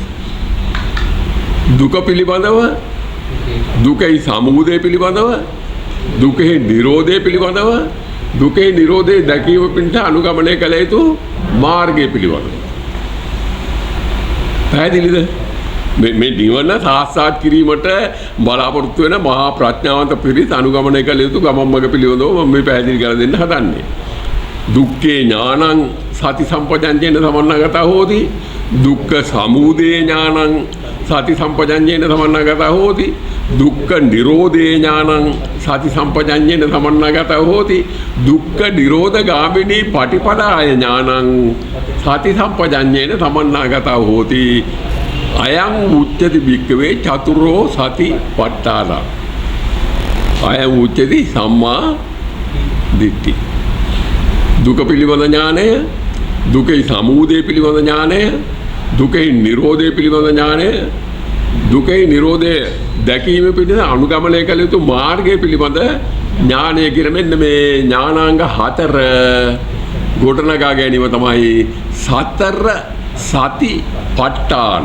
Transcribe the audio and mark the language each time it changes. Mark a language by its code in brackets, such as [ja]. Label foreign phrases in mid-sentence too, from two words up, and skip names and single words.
[si] දුක පිළිබඳව, දුකේ සමුදය පිළිබඳව, දුකේ නිරෝධය පිළිබඳව, දුකේ නිරෝධය දැකීම පිණිස අනුගමනය කළ යුතු මාර්ගය පිළිබඳ. පැහැදිලිද? මේ නිවන සාක්ෂාත් කිරීමට බලාපොරොත්තු වෙන මහා ප්‍රඥාවන්ත පිරිස අනුගමනය කළ යුතු ගමන් මඟ පිළිබඳව මම මේ පැහැදිලි කරලා දෙන්න හදන්නේ. [pi] දුක්ඛේ ඥානං සති සම්පජඤ්ඤේන සමන්නාගතා හෝති. දුක්ඛ සමුදය ඥානං සති සම්පජඤ්ඤේන සමන්නාගතා හෝති. දුක්ඛ නිරෝධේ ඥානං සති සම්පජඤ්ඤේන සමන්නාගතා හෝති. දුක්ඛ නිරෝධ ගාමිනී පටිපදාය ඥානං සති සම්පජඤ්ඤේන සමන්නාගතා හෝති. අයං උච්චති භික්ඛවේ චතුරෝ සති පට්ඨාන. අයං උච්චති සම්මා දිට්ඨි. [si] දුක පිළිබඳ ඥානය, දුකේ සමුදය පිළිබඳ ඥානය, දුකේ නිරෝධය පිළිබඳ ඥානය, දුකේ නිරෝධය දැකීම පිණිස අනුගමනය කළ යුතු මාර්ගය පිළිබඳ ඥානය කියන මෙන්න මේ ඥානාංග 4 ගොඩනගා ගැනීම තමයි සතර සති පට්ඨාන.